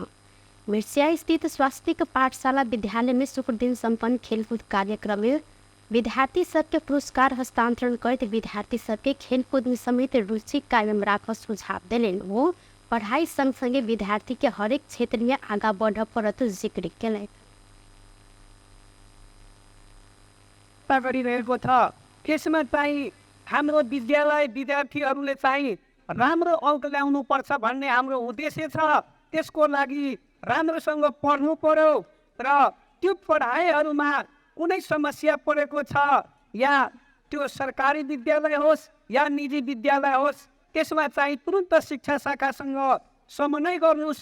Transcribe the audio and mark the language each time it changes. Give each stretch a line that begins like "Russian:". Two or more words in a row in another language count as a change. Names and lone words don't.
Maithili: मिर्चिया स्थित स्वास्थ्य पाठशाला विद्यालय में शुक्र दिन संपन्न खेलकूद कार्यक्रम में विद्यार्थी सबके पुरस्कार हस्तांतरण करते विद्यार्थी सबके खेलकूद में समेत रुचि कायम राख सुझाव दिलेन। वो पढ़ाई संग संगे विद्यार्थी के हरेक क्षेत्र में आगा बढ़ पड़त जिक्र केले।
Nepali: गरिरहेको छ त्यसमा चाहिँ हाम्रो विद्यालय विद्यार्थीहरूले चाहिँ राम्रो अङ्क ल्याउनु पर्छ भन्ने हाम्रो उद्देश्य छ। त्यसको लागि राम्रोसँग पढ्नु पर्यो र त्यो पढाइहरूमा कुनै समस्या परेको छ या त्यो सरकारी विद्यालय होस् या निजी विद्यालय होस् त्यसमा चाहिँ तुरुन्त शिक्षा शाखासँग समन्वय गर्नुहोस्।